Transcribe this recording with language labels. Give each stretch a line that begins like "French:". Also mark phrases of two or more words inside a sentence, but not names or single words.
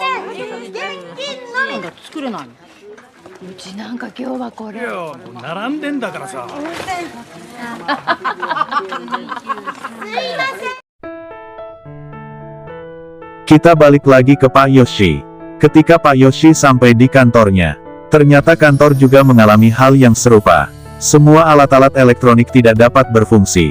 Japanese: なんだって作れないの。うちなんか今日はこれ。いや、並んでんだからさ。
Indonesian: Kita balik lagi ke Pak Yoshi. Ketika Pak Yoshi sampai di kantornya, ternyata kantor juga mengalami hal yang serupa. Semua alat-alat elektronik tidak dapat berfungsi.